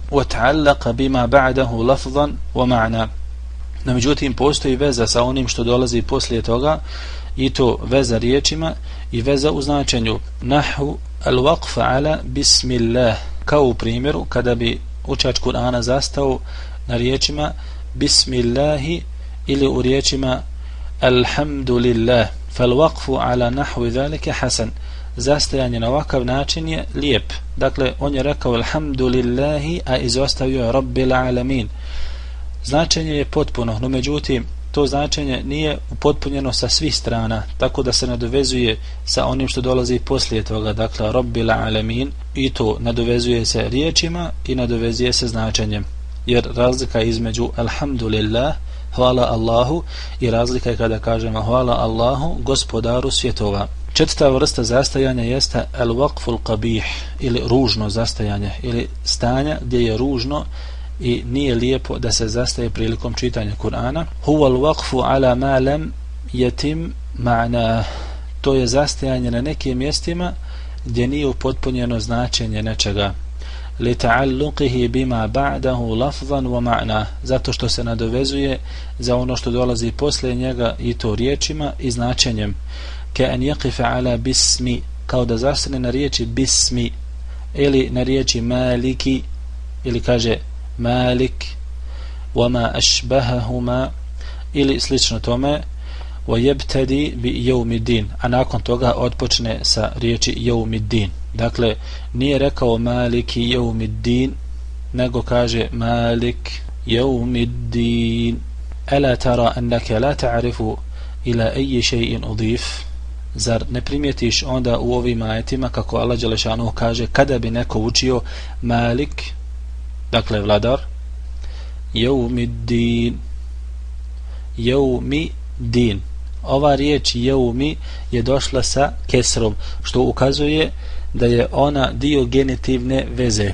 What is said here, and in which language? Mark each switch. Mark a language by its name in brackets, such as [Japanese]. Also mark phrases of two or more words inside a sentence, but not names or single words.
[Arabic] وَتَعَلَّقَ بِمَا بَعْدَهُ لَفْظًا وَمَعْنًا. [Bosnian] No međutim, postoji veza sa onim što dolazi poslije toga, i to veza riječima i veza u značenju. [Arabic] نحو الوقف على بسم الله, [Bosnian] kao u primjeru kada bi učač Kur'ana zastao na riječima bismillahi ili u riječima alhamdulillah. [Arabic] فَالْوَقْفُ عَلَى نَحْوِ ذَلِكَ حَسَنٌ, [Bosnian] zastajanje na ovakav način je lijep. Dakle, on je rekao alhamdulillahi, a izostavio je [Arabic] رب العالمين. [Bosnian] Značenje je potpuno, no međutim to značenje nije upotpunjeno sa svih strana, tako da se nadovezuje sa onim što dolazi poslije toga, dakle [Arabic] رب العالمين, [Bosnian] i to nadovezuje se riječima i nadovezuje se značenjem, jer razlika između alhamdulillah, hvala Allahu, i razlika je kada kažemo hvala Allahu, gospodaru svjetova. Četvrta vrsta zastajanja jeste [Arabic] الوقف القبيح, [Bosnian] ili ružno zastajanje, ili stanja gdje je ružno i nije lijepo da se zastaje prilikom čitanja Kur'ana. [Arabic] هو الوقف على ما لم يتم معنى, [Bosnian] to je zastajanje na nekim mjestima gdje nije upotpunjeno značenje nečega. [Arabic] لتعلقه بما بعده لفظا ومعنى, [Bosnian] zato što se nadovezuje za ono što dolazi poslije njega, i to riječima i značenjem. [Arabic] كأن يقف على بسم, [Bosnian] kao da zastane na riječi bismi, ili na riječi maliki, ili kaže malik, [Arabic] وما أشبههما, [Bosnian] ili slično tome, [Arabic] ويبتدئ بيوم الدين, [Bosnian] a nakon toga otpočne sa riječi yawmiddin. Dakle, nije rekao [Arabic] مالك يوم الدين, [Bosnian] nego kaže [Arabic] مالك يوم الدين. ألا ترى أنك لا تعرف إلى أي شيء أضيف, [Bosnian] zar ne primijetiš onda u ovim ajetima kako Allah dželle šanuhu kaže kada bi neko učio malik, dakle vladar, yawmiddin, yawmiddin. Ova riječ yawmi je došla sa kesrom, što ukazuje da je ona dio genitivne veze.